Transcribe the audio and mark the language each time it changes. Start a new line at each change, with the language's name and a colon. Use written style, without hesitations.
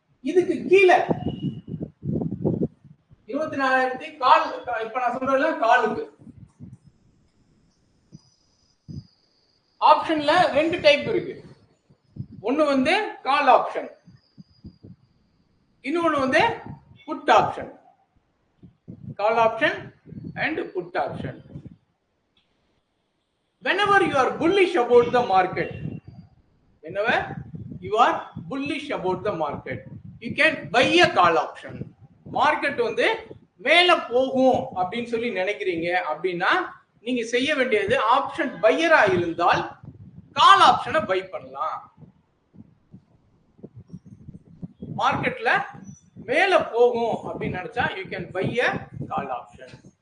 Tamil: இதுக்கு கீழே 24,000 கால், இப்ப நான் சொல்றதுல காலுக்கு ஆப்ஷன்ல 2 டைப் இருக்கு. ஒன்னு வந்து கால் ஆப்ஷன், இன்னொன்னு வந்து put option.
English: Call option and put option. Whenever you are bullish about the market, whenever you are bullish about the market, you can buy a call option.
Tamil: Market வந்து மேல போகும் அப்படின்னு சொல்லி நினைக்கிறீங்க அப்படின்னா நீங்க செய்ய வேண்டியது ஆப்ஷன் பையரா இருந்தால் கால் ஆப்ஷனை பை பண்ணலாம். மார்க்கெட்ல மேல போகும் அப்படின்னு நினைச்சா
English: You can buy a call option.